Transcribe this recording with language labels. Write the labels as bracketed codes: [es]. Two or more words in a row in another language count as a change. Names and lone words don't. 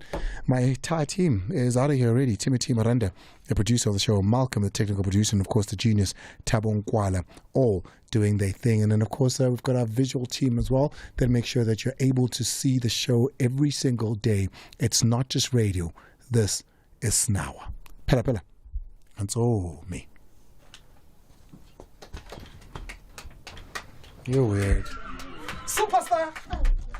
[en] My entire team is out of here already. Timothy Miranda, the producer of the show, Malcolm, the technical producer, and of course the genius Thabo Nkwala, all doing their thing. And then of course we've got our visual team as well that make sure that you're able to see the show every single day. It's not just radio. This is Snawa. Pela pela. And so me. You're weird. Superstar.